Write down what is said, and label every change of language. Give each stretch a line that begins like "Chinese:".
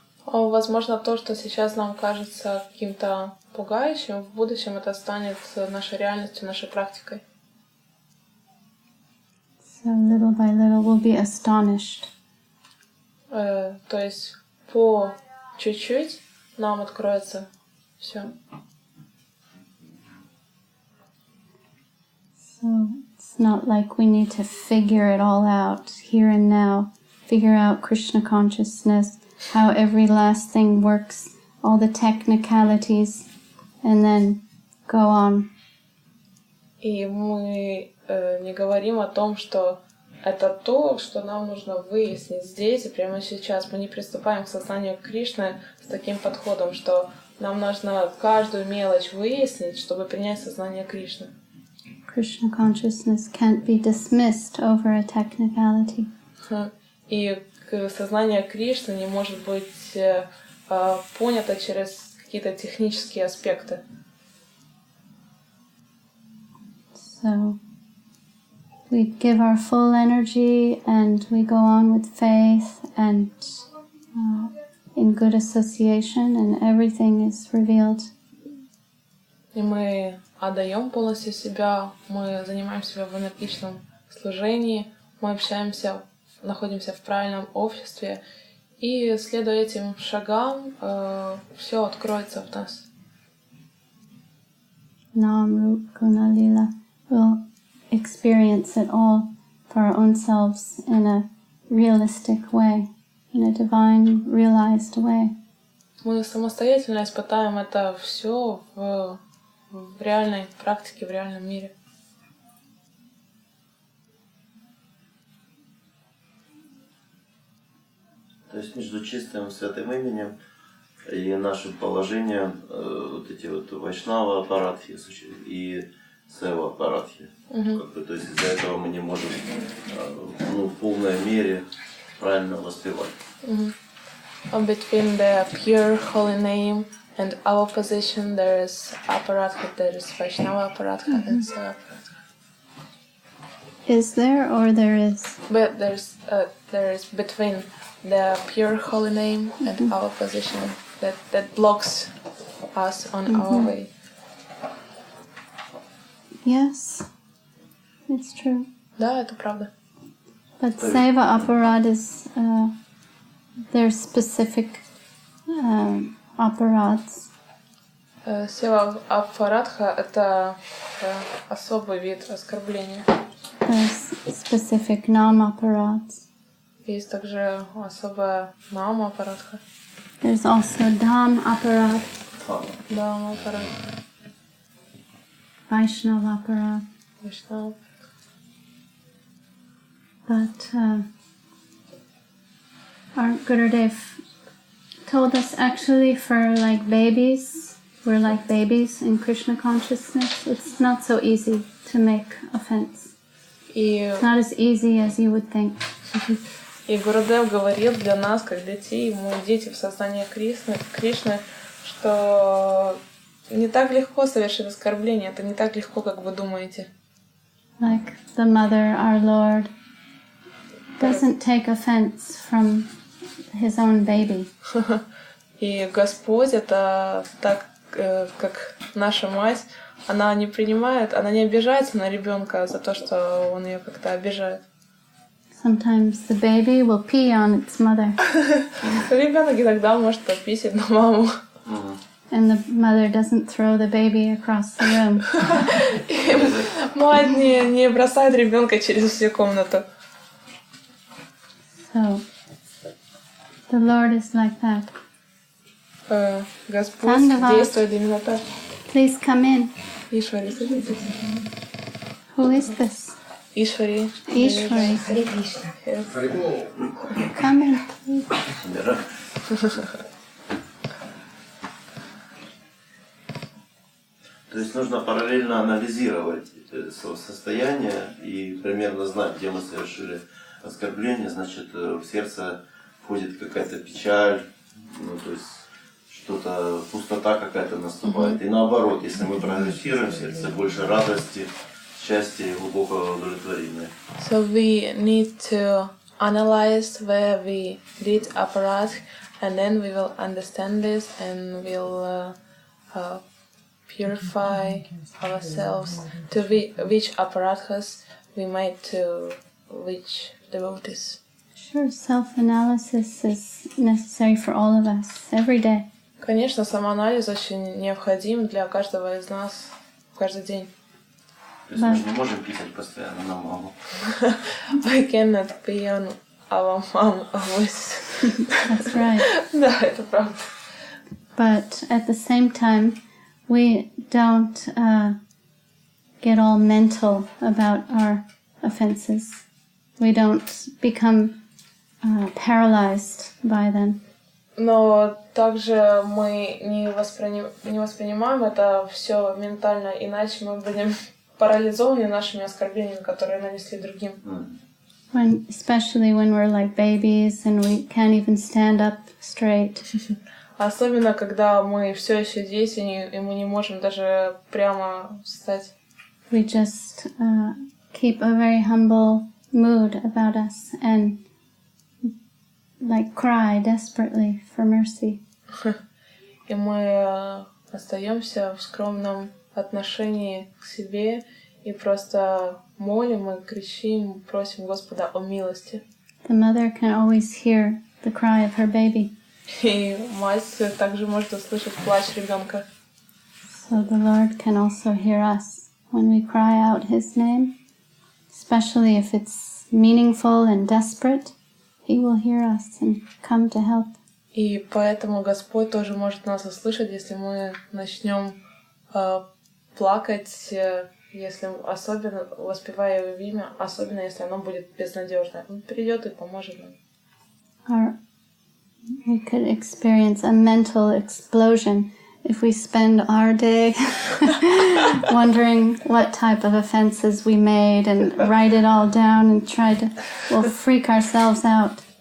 Russian: Возможно, то, что сейчас нам кажется каким-то пугающим, в будущем это станет нашей реальностью, нашей практикой.
English: So little by little we'll be astonished.
Russian: То есть по чуть-чуть нам откроется все.
English: So it's not like we need to figure it all out here and now, figure out Krishna consciousness, how every last thing works, all the technicalities, and then go on.
Russian: И мы не говорим о том, что это то, что нам нужно выяснить здесь и прямо сейчас. Мы не приступаем к сознанию Кришны с таким подходом, что нам нужно каждую мелочь выяснить, чтобы принять сознание Кришны.
English: Krishna consciousness can't be dismissed over a technicality.
Russian: И сознание Кришны не может быть понято через какие-то технические аспекты.
English: So we give our full energy and we go on with faith and in good association, and everything is revealed.
Russian: И мы отдаем полностью себя, мы занимаем себя в энергичном служении, мы общаемся, находимся в правильном обществе, и следуя этим шагам, все откроется в нас.
English: Nam Rup Guna Lila will experience it all for our own selves in a realistic way, in a divine, realized way.
Russian: Мы самостоятельно испытаем это все в реальной практике, в реальном мире. То есть между чистым святым именем и нашим положением вот эти вот вайшнава аппаратхи и сева аппаратхи. Как бы, то есть из-за этого мы не можем в полной мере правильно воспевать.
English: Between the pure holy name and our position, there is apparatha, there is Vaishnava apparatha and Seva apparatha. Is there or there is? But there is between the pure holy name and our position that blocks us on our way. Yes, it's true.
Russian: Да, это правда.
English: But Seva Aparad is, there's specific apparats.
Russian: Сева аппаратха — это особый вид оскорбления.
English: There's specific Nam apparats.
Russian: Есть также особая нама аппаратха.
English: There's also Dham apparat,
Russian: Дама аппарат.
English: Vaishnava apparat. Vaishnava. But our Gurudev told us actually for like babies, we're like babies in Krishna consciousness. It's not so easy to make offense. It's not as easy as you would think.
Russian: И Гурудев говорил для нас, как детей, мы дети в сознании Кришны, что не так легко совершить оскорбление, это не так легко, как вы думаете.
English: Like the Mother, our Lord, doesn't take offense from his own baby.
Russian: И Господь, это так, как наша мать, она не принимает, она не обижается на ребенка за то, что он ее как-то обижает.
English: Sometimes the baby will pee on its mother.
Russian: Ребенок иногда может пописать на маму.
English: And the mother doesn't throw the baby across the room.
Russian: Мать не бросает ребенка через всю комнату.
English: So, the Lord is like that.
Russian: Господь Сандава. действует именно так.
English: Please come in.
Russian: Ишвари, садитесь.
English: Who is this?
Russian: Ишвари.
English: Ishwari. Come in, please.
Russian: То есть нужно параллельно анализировать свое состояние и примерно знать, где мы совершили оскорбление, значит в сердце входит какая-то печаль, ну то есть что-то, пустота какая-то наступает. И наоборот, если мы прогрессируем в сердце, больше радости, счастья и глубокого удовлетворения.
English: So we need to analyze where we did apparat, and then we will understand this and we'll purify ourselves to which apparatus we made to which devotees. Sure, self-analysis is necessary for all of us every day.
Russian: Конечно, самоанализ очень необходим для каждого из нас каждый день. То есть мы же не можем писать постоянно на маму.
English: We cannot be on our mom always. That's right.
Russian: Да, это правда.
English: But at the same time, we don't get all mental about our offenses. We don't become paralyzed by them.
Russian: Но также мы не воспринимаем это все ментально, иначе мы будем парализованы нашими оскорблениями, которые нанесли другим.
English: Especially when we're like babies and we can't even stand up straight.
Russian: Особенно, когда мы все еще дети, и мы не можем даже прямо встать.
English: We just keep a very humble mood about us and like cry desperately for mercy.
Russian: И мы остаемся в скромном отношении к себе и просто молим и кричим, просим Господа о милости.
English: The mother can always hear the cry of her baby.
Russian: И мать также может услышать плач ребенка.
English: So the Lord can also hear us when we cry out His name, especially if it's meaningful and desperate. He will hear us and come to help.
Russian: И поэтому Господь тоже может нас услышать, если мы начнем плакать, если особенно воспевая Его имя, особенно если оно будет безнадежное. Он придет и поможет нам.
English: We could experience a mental explosion if we spend our day wondering what type of offenses we made and write it all down and we'll freak ourselves out.